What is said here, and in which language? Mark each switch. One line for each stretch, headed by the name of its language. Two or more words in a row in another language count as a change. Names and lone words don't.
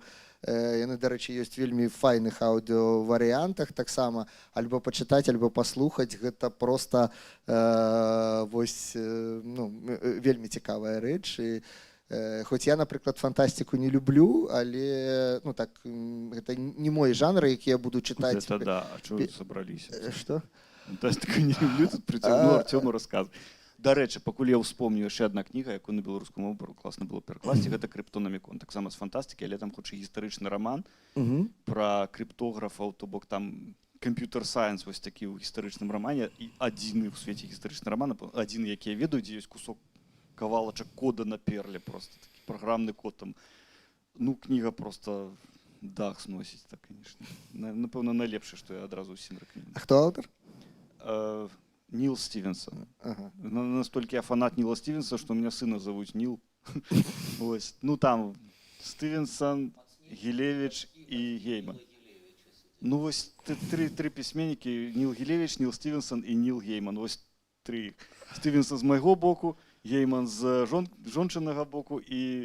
Belarusian: Яны, дарэчы, ёсць вельмі файных аўдыоварыянтах таксама, альбо пачытаць, альбо паслухаць, гэта проста вось, ну, вельмі цікавая рэч. І хоць я, напрыклад, фантастыку не люблю, але ну так гэта не мой жанр, які я буду чытаць.
Russian: Это да,
Ukrainian: а чого ви собраліся?
Belarusian: Што? Фантастыку не люблю, тут прыцягнуў Артёму расказваць. Дарэчы, пакуль я ўспомню яшчэ адна кніга, якую на беларускую мову класна было перакласці, гэта Крыптономікон, таксама з фантастыкі, але там хутчэй гістарычны раман пра крыптографаў, то бок там камп'ютер-сайенс вось такі ў гістарычным рамане, і адзіны ў свеце гістарычны раман, адзін, які я ведаю, дзе ёсць кусок кавалачак кода на перле, просто такі праграмны код там. Ну, кніга просто дах сносіць, так, конечно. Напэўна, найлепшае, што я адразу ўсім рэкамендую. А хто аўтар? Ніл Стівенсон. Ага. Настолькі я фанат Ніла Стівенса, што
Russian: у меня сына зовут
Belarusian: Ніл.
Ukrainian: Ось.
Belarusian: Ну, там Стівенсон, Гілевіч і Гейман. Ну, вось три пісьменнікі: Ніл Гілевіч, Ніл Стівенсон і Ніл Гейман. Вось три. Стівенсон з майго боку, Гейман з жончынага боку і